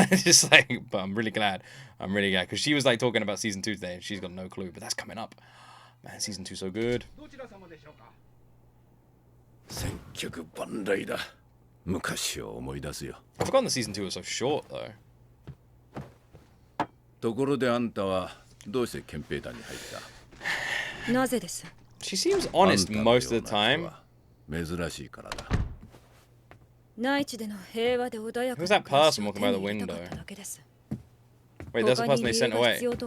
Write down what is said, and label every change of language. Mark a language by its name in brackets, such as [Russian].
[English] Just like, but I'm really glad because she was like talking about season 2 today and she's got no clue, but that's coming up. Man, season 2 so good. [Japanese] 千客万来だ。昔を思い出すよ。 [English] I've forgotten the season 2 was so short though. [Japanese] ところであんたはどうして憲兵団に入った？なぜです？ [English] She seems honest most of the time. [Japanese] 珍しいからだ。内地での平和で穏やかな [English] Who's that person walking by the window? Wait, that's the person they sent away.